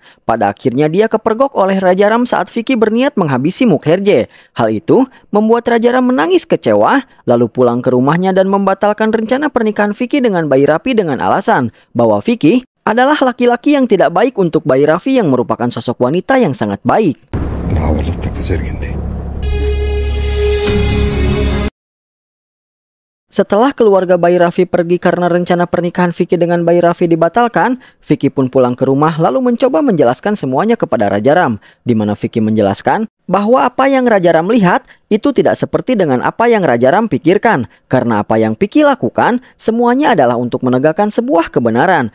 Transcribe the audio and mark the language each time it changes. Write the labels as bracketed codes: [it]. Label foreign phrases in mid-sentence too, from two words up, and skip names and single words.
[id] Pada akhirnya dia kepergok oleh Raja Ram saat Vicky berniat menghabisi Mukherjee. Hal itu membuat Raja Ram menangis kecewa, lalu pulang ke rumahnya dan membatalkan rencana pernikahan Vicky dengan Bayi Rapi dengan alasan bahwa Vicky adalah laki-laki yang tidak baik untuk Bayi Rafi yang merupakan sosok wanita yang sangat baik. [te] నా వల్ల తప్పు జరిగింది. [id] Setelah keluarga Bayi Rafi pergi karena rencana pernikahan Vicky dengan Bayi Rafi dibatalkan, Vicky pun pulang ke rumah lalu mencoba menjelaskan semuanya kepada Raja Ram, di mana Vicky menjelaskan bahwa apa yang Raja Ram lihat itu tidak seperti dengan apa yang Raja Ram pikirkan, karena apa yang Vicky lakukan semuanya adalah untuk menegakkan sebuah kebenaran.